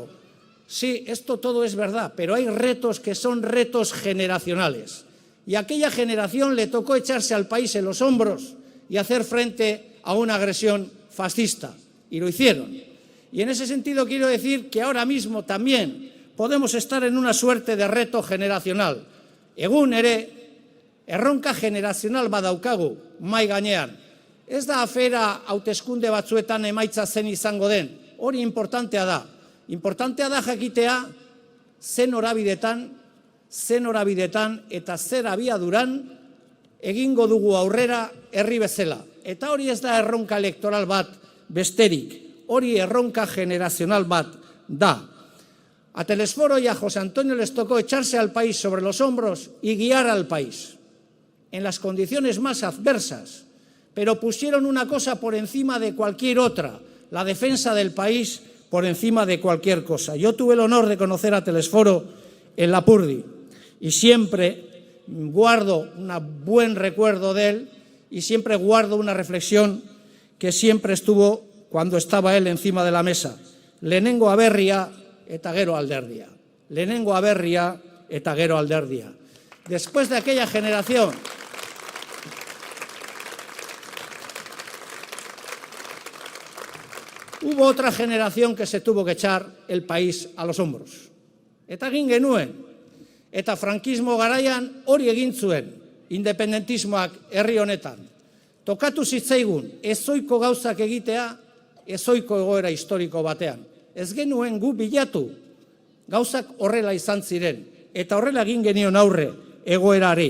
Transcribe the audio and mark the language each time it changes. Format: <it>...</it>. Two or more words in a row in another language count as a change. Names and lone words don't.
<es>Sí, esto todo es verdad, pero hay retos que son retos generacionales. Y a aquella generación le tocó echarse al país en los hombros y hacer frente a una agresión fascista. Y lo hicieron. Y en ese sentido quiero decir que ahora mismo también podemos estar en una suerte de reto generacional.</es> <eu>Egun ere, erronka generazional badaukagu mai gainean. Ez da afera hauteskunde batzuetan emaitza zen izango den. Hori importantea da. Importantea da jakitea zen norabidetan eta zer abiaduran egingo dugu aurrera herri bezala. Eta hori ez da erronka elektoral bat besterik. Hori erronka generacional bat da.</eu> <es>A Telesforo y a José Antonio les tocó echarse al país sobre los hombros y guiar al país en las condiciones más adversas, pero pusieron una cosa por encima de cualquier otra, la defensa del país por encima de cualquier cosa. Yo tuve el honor de conocer a Telesforo en Lapurdi y siempre guardo un buen recuerdo de él y siempre guardo una reflexión que siempre estuvo cuando estaba él encima de la mesa.</es> <eu>Lehenengo aberria eta gero alderdia. Lehenengo aberria eta gero alderdia.</eu> <es>Después de aquella generación, hubo otra generación que se tuvo que echar el país a los hombros.</es> <eu>Eta egin genuen, eta frankismo garaian hori egin zuen independentismoak herri honetan. Tokatu zitzaigun ezoiko gauzak egitea, ezoiko egoera historiko batean. Ez genuen gu bilatu, gauzak horrela izan ziren, eta horrela egin genion aurre egoerari.</eu>